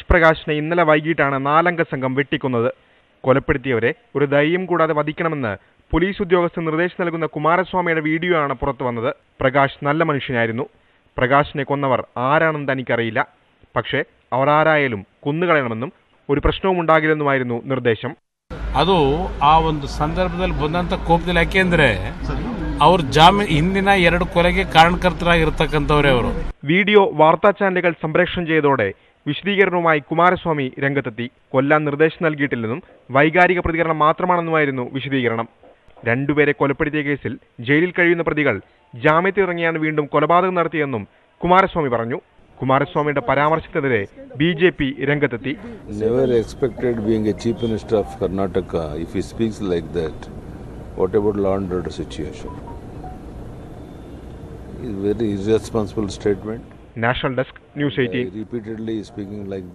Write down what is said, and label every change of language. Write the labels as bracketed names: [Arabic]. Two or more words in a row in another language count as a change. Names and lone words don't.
[Malayalam] പ്രകാശിനെ ഇന്നലെ വൈകിട്ടാണ് 4-അംഗ സംഘം വെട്ടിക്കൊന്നത്. കൊലപ്പെടുത്തിയവരെ ഒരു ദയ്യം കൂടാതെ വധിക്കണമെന്ന് പോലീസ് ഉദ്യോഗസ്ഥർ നിർദ്ദേശം നൽകുന്ന കുമാരസ്വാമിയുടെ വീഡിയോ ആണ് പുറത്തു വന്നത്. പ്രകാശ് നല്ല മനുഷ്യനായിരുന്നു. പ്രകാശിനെ കൊന്നവർ ആരാണെന്ന് തനിക്കറിയില്ല. പക്ഷേ അവർ ആരായാലും കൊന്നുകളയണമെന്നും ഒരു പ്രശ്നവും ഉണ്ടാകില്ലെന്നുമായിരുന്നു നിർദ്ദേശം. [Kannada] ಅದು ಆ ಒಂದು ಸಂದರ್ಭದಲ್ಲಿ ಬಂದಂತ ಕೋಪದಲ್ಲಿ ಯಾಕೆಂದ್ರೆ ಅವರು ಹಿಂದಿನ 2 ಕೊಲೆಗೆ ಕಾರಣಕರ್ತರಾಗಿರ್ತಕ್ಕಂಥವರೇ ಅವರು. [Malayalam] വീഡിയോ വാർത്താ ചാനലുകൾ സംപ്രേഷണം ചെയ്തതോടെ വിശദീകരണവുമായി കുമാരസ്വാമി രംഗത്തെത്തി. കൊല്ലാൻ നിർദ്ദേശം നൽകിയിട്ടില്ലെന്നും വൈകാരിക പ്രതികരണം മാത്രമാണെന്നുമായിരുന്നു വിശദീകരണം. 2 പേരെ കൊലപ്പെടുത്തിയ കേസിൽ ജയിലിൽ കഴിയുന്ന പ്രതികൾ ജാമ്യത്തിലിറങ്ങിയാണ് വീണ്ടും കൊലപാതകം നടത്തിയെന്നും കുമാരസ്വാമി പറഞ്ഞു. കുമാരസ്വാമിയുടെ പരാമർശത്തിനെതിരെ BJP രംഗത്തെത്തി. [English] Never expected being a chief minister of Karnataka if he speaks like that. What about law and order situation? It's a very irresponsible statement. National Desk, News 18. Repeatedly speaking like.